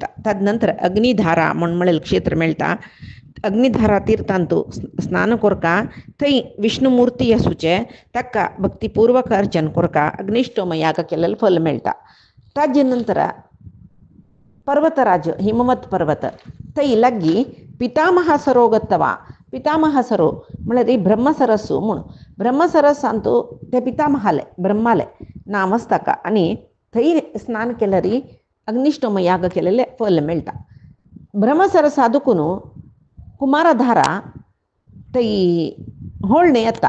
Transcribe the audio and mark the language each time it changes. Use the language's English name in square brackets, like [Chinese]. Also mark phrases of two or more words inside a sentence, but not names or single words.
[Konkani] ताज नंतर अग्निधारा म्हण म्हणलेलं क्षेत्र मेळटा. अग्निधारा तीर्थांतू स्नान कोरका थंय विष्णुमूर्ती आसूचे ताका भक्तिपूर्वक अर्चन कोरका अग्निष्टोम याग केलेलं फल मेळटा. ताजे नंतर पर्वतराज हिमवत पर्वत थंय लागी पितामह सरोगतवा पितामह सरो म्हळ्यार ब्रह्मसरस्सू म्हूण ब्रह्मसरस अंतू ते पितामहाले ब्रह्माले नामच ताका आनी थंय स्नान केल्यार अग्निष्टोम याग केलेले फल मेळटा. ब्रह्मसरस आदुकून कुमारधारा थंय होळणे येता.